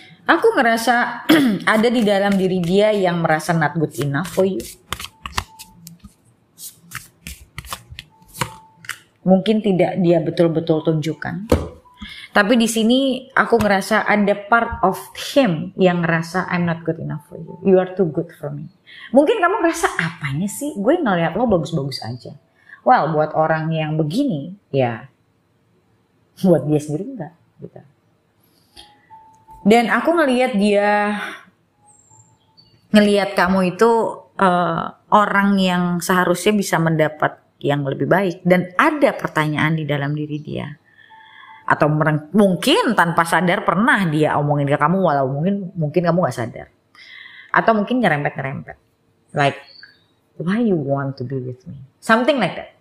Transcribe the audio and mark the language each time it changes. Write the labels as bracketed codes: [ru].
[id] Aku ngerasa ada di dalam diri dia yang merasa [en] not good enough for you. [id] Mungkin tidak dia betul-betul tunjukkan. Tapi di sini aku ngerasa ada [en] part of him [id] yang ngerasa [en] I'm not good enough for you. You are too good for me. [id] Mungkin kamu ngerasa apanya sih? Gue ngeliat lo bagus-bagus aja. Well, buat orang yang begini, ya buat dia sendiri enggak. Gitu. Dan aku ngeliat dia ngelihat kamu itu orang yang seharusnya bisa mendapat yang lebih baik, dan ada pertanyaan di dalam diri dia, atau mungkin tanpa sadar pernah dia omongin ke kamu walau mungkin kamu gak sadar, atau mungkin nyerempet [en] like why you want to be with me, something like that.